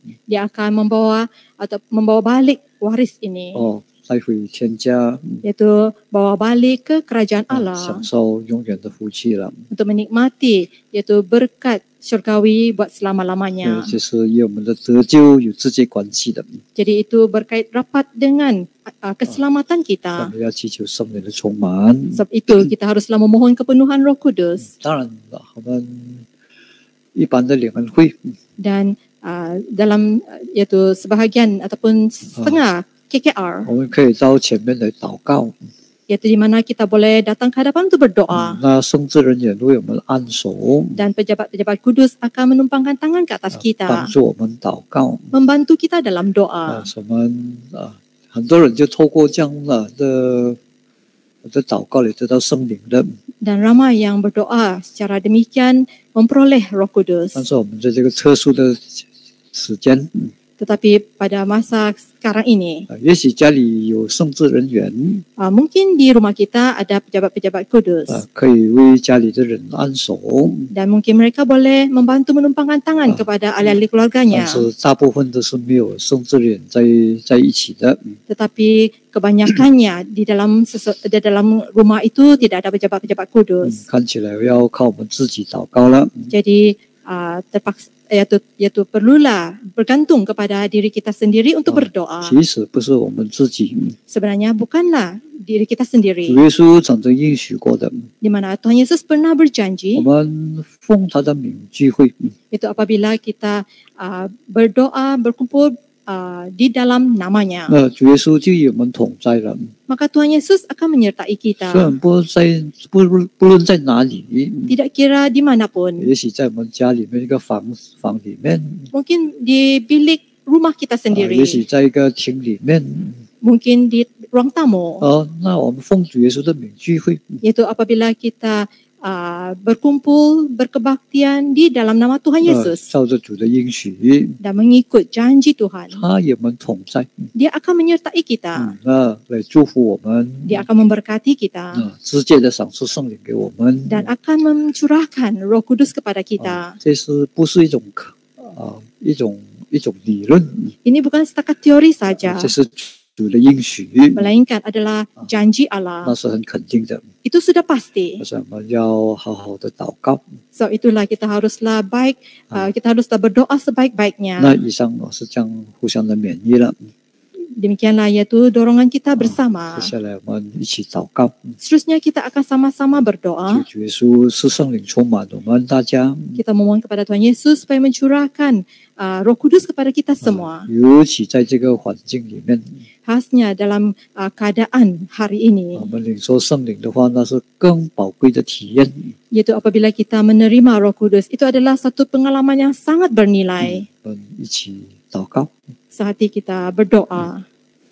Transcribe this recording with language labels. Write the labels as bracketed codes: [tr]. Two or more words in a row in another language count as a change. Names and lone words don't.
[ms] Dia akan membawa balik waris ini, [zh] 带回天家， [ms] yaitu bawa balik ke kerajaan [zh] 享 [ms] Allah [zh] 受永远的福气了。 [ms] untuk menikmati, yaitu berkat syurgawi buat selama-lamanya. [zh] 这是与我们的得救有直接关系的。 [ms] Jadi itu berkait rapat dengan keselamatan [zh] 我 [ms] kita. [zh] 们要祈求圣灵的充满。 [ms] Sebab itu kita haruslah memohon kepenuhan Roh Kudus. [zh] 当然了，我们一般的领恩会， [ms] Dan dalam yaitu sebahagian ataupun setengah KKR, [zh] 我们可以到前面来祷告。 [ms] yaitu di mana kita boleh datang ke hadapan untuk berdoa. [zh] 那圣职人员为我们按手， [ms] Dan pejabat-pejabat kudus akan menumpangkan tangan ke atas [zh] 帮 [ms] kita, [zh] 助我们祷告。 [ms] membantu kita dalam doa. [zh] 我们很多人就透过这样的祷告来得到圣灵的。 [ms] Dan ramai yang berdoa secara demikian memperoleh Roh Kudus. [zh] 但是我们在这个特殊的时间， [ms] Tetapi pada masa sekarang ini, [zh] 也许家里有圣职人员， [ms] mungkin di rumah kita ada pejabat-pejabat kudus. [zh] 可以为家里的人按手。 [ms] Dan mungkin mereka boleh membantu menumpangkan tangan kepada ahli-ahli [zh] 但 [ms] keluarganya. [zh] 是大部分都是没有圣职人在一起的。 [ms] Tetapi kebanyakannya di dalam rumah itu tidak ada pejabat-pejabat kudus. [zh] 看起来要靠我们自己祷告了。 [ms] Jadi terpaksa yaitu perlulah bergantung kepada diri kita sendiri untuk berdoa. [zh] 其实不是我们自己， [ms] Sebenarnya bukanlah diri kita [zh] 主 [ms] sendiri. [zh] 耶稣曾经应许过的。 [ms] Di mana Tuhan Yesus pernah [zh] 我 [ms] berjanji, [zh] 们奉他的名聚会， [ms] itu apabila kita berdoa, berkumpul di dalam namanya, [zh] 那主耶稣就与我们同在了。 [ms] maka Tuhan Yesus akan menyertai [zh] 虽 [ms] kita. [zh] 然不论在哪里， [ms] Tidak kira dimanapun, [zh] 也许在我们家里面一个房里面， [ms] mungkin di bilik rumah kita [zh] 也许 [ms] sendiri, [zh] 在一个厅里面， [ms] mungkin di ruang tamu, [zh] 那我们奉主耶稣的名聚会， [ms] yaitu apabila kita berkumpul, berkebaktian di dalam nama Tuhan Yesus [zh] 照着主的应许， [ms] dan mengikut janji Tuhan, [zh] 他与我们同在， [ms] Dia akan menyertai kita. [zh] 那来祝福我们， [ms] Dia akan memberkati kita [zh] 直接的赏赐圣灵给我们。 [ms] dan akan mencurahkan Roh Kudus kepada kita. [zh] 这是不是一种理论？ [ms] Ini bukan setakat teori saja, [zh] 这是主的应许， [ms] melainkan adalah janji [zh] 那 [ms] Allah. [zh] 是很肯定的。 [ms] Itu sudah pasti. [zh] 所以我们要好好的祷告。 [ms] So itulah kita haruslah kita haruslah berdoa sebaik-baiknya. [zh] 那以上是这样互相的勉励了。 [ms] Demikianlah yaitu dorongan kita bersama. [zh] 接下来我们一起祷告， [ms] Seterusnya kita akan sama-sama berdoa. [zh] 主耶稣是圣灵充满我们大家， [ms] Kita memohon kepada Tuhan Yesus supaya mencurahkan Roh Kudus kepada kita semua. [zh] 尤其在这个环境里面， [ms] Khasnya dalam keadaan hari ini, [zh] 我们领受圣灵的话，那是更宝贵的体验。 [ms] yaitu apabila kita menerima Roh Kudus, itu adalah satu pengalaman yang sangat bernilai. [zh] 我们一起祷告。 [ms] Sehati kita berdoa.